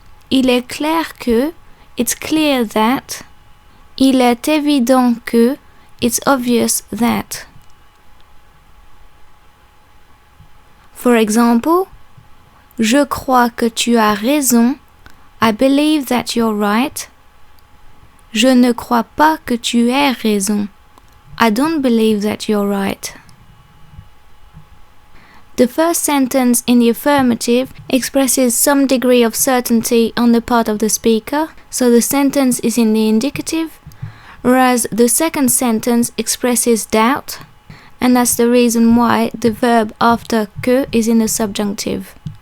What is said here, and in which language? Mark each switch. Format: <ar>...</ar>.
<fr>Il est clair que,</fr> <en>it's clear that.</en> <fr>Il est évident que,</fr> <en>it's obvious that. For example,</en> <fr>je crois que tu as raison.</fr> <en>I believe that you're right.</en> <fr>Je ne crois pas que tu aies raison.</fr> <en>I don't believe that you're right. The first sentence in the affirmative expresses some degree of certainty on the part of the speaker, so the sentence is in the indicative, whereas the second sentence expresses doubt, and that's the reason why the verb after que is in the subjunctive.</en>